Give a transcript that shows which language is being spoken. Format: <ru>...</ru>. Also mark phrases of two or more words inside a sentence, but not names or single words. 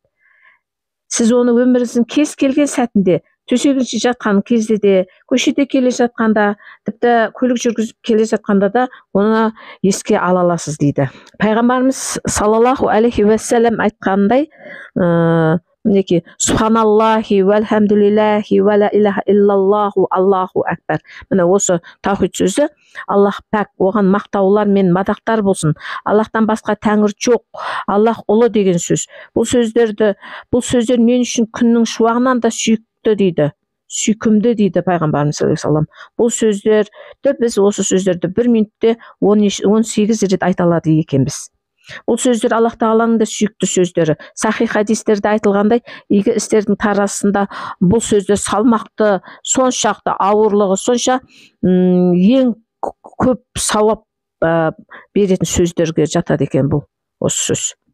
<kk>Сіз оны өміріңіздің кез келген сәтінде, төсегінде жатқан кезде де, көшеде келе жатқанда, тіпті көлік жүргізіп келе жатқанда да оны еске ала аласыз дейді. Пайғамбарымыз</kk> <ar>صلى الله عليه وسلم</ar> <kk>айтқандай, мінекей,</kk> <ar>سبحان الله والحمد لله ولا إله إلا الله الله أكبر.</ar> <kk>Міне осы таухид сөзі, Аллах пәк, оған мақтаулар мен мадақтар болсын. Аллахтан басқа тәңір жоқ, Аллах ұлы деген сөз. Бұл сөздер мен үшін күннің шуағынан да сүйікті дейді. Сүйкімді дейді пайғамбарымыз</kk> <ar>صلى الله عليه وسلم.</ar> <kk>Бұл сөздерді біз осы сөздерді 1 минутте 18 рет айта алады екенбіз. Бұл сөздер Аллах тағаланың да сүйікті сөздері. Сахих хадистерде айтылғандай, игі істердің тарасында бұл сөздер салмақты, соншақты ауырлығы, сонша ең көп сауап беретін сөздерге жатады екен бұл осы сөз.</kk>